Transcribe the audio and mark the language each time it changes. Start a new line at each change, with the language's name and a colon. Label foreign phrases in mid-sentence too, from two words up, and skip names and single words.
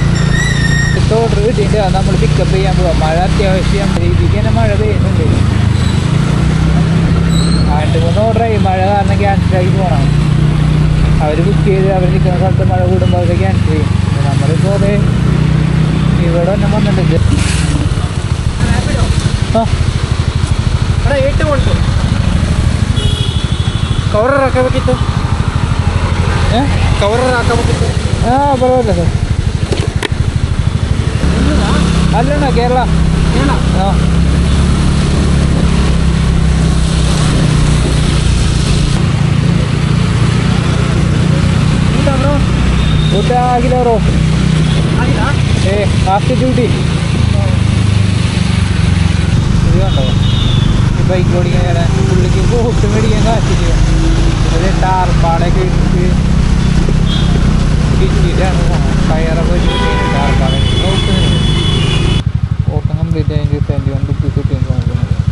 Malayalam: ഓർഡർ കിട്ടിയിട്ട് നമ്മൾ പിക്കപ്പ് ചെയ്യാൻ പോവാം. മഴ അത്യാവശ്യം രീതിക്ക് തന്നെ മഴ പെയ്യുന്നുണ്ട്. കാരണം ക്യാൻസലായി പോകണം. അവർ ബുക്ക് ചെയ്ത് അവർ നിൽക്കുന്ന സ്ഥലത്ത് മഴ കൂടുമ്പോൾ അവർ ക്യാൻസൽ ചെയ്യും. നമ്മളിപ്പോൾ അതെ ഇവിടെ തന്നെ വന്നിട്ടുണ്ട്. ആ
Kannada: ಕವರ್ ಹಾಕಬೇಕಿತ್ತು. ಕವರ್ ಹಾಕಬೇಕಿತ್ತು. ಹಾಂ ಪರವಾಗಿಲ್ಲ ಸರ್. ಅಲ್ಲಣ್ಣ ಕೇರಳ. ಹಾಂ ಊಟ ಆಗಿಲ್ಲ ಅವರು.
Malayalam: ലാസ്റ്റ് ഡ്യൂട്ടി ഇത് കണ്ടോ ഈ ബൈക്ക് ഓടിക്കാൻ പുള്ളിക്ക് ബോട്ട് മേടിക്കാൻ കാശില്ല. ഒരു ടാർപ്പാടൊക്കെ ഇട്ട് ഇട്ടിട്ടാണ് ടയറൊക്കെ വെച്ചിട്ട് ടാർപ്പാടൊക്കെ ഓട്ടം കംപ്ലീറ്റ് ആയിട്ട് ₹71 കിട്ടിയെന്ന് തോന്നുന്നത്.